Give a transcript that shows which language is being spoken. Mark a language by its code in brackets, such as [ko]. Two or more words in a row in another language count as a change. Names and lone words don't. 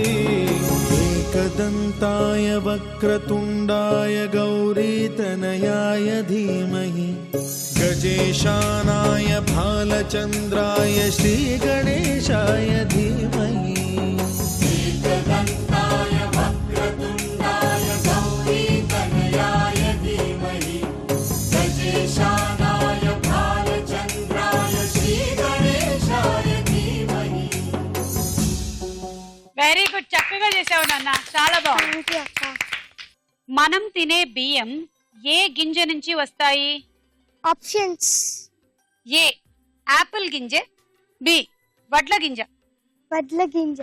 [sa] एकदन्ताय वक्रतुण्डाय गौरीतनयाय धीमहि गजेशानाय भालचन्द्राय श्रीगणेशाय धीमहि एकदन्ताय वक्रतुण्डाय गौरीतनयाय धीमहि गजेशानाय भालचन्द्राय श्रीगणेशाय धीमहि. [en] very good, [te] చక్కగా చేసావు నాన్న, చాలా బాగుంది. మనం తినే బియ్యం ఏ గింజ నుంచి వస్తాయి? ఆప్షన్స్: ఏ యాపిల్ గింజ, బి వడ్ల గింజ. వడ్ల గింజ.